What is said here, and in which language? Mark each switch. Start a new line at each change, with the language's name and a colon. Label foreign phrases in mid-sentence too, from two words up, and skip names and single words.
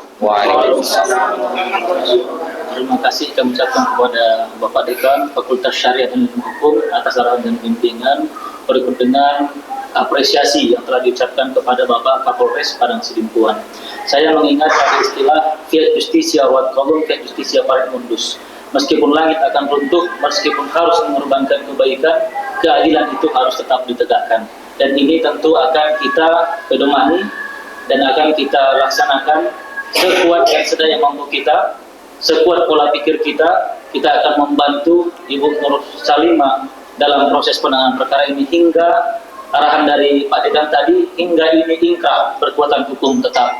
Indonesian: Waalaikumsalam. Terima kasih kami ucapkan kepada Bapak Dekan Fakultas Syariah dan Ilmu Hukum atas arahan dan bimbingan, berikut dengan apresiasi yang telah diucapkan kepada Bapak Kapolres Padang Sidimpuan. Saya mengingat ada istilah
Latin: fiat justitia wat qadum fiat justitia paret mundus.
Indonesian: Meskipun langit akan runtuh, meskipun harus mengorbankan kebaikan, keadilan itu harus tetap ditegakkan. Dan ini tentu akan kita pedomani dan akan kita laksanakan sekuat yang sedaya mampu kita, sekuat pola pikir kita akan membantu Ibu Nur Salimah dalam proses penanganan perkara ini hingga arahan dari Pak Dekan tadi, hingga ini ingkrah berkekuatan hukum tetap.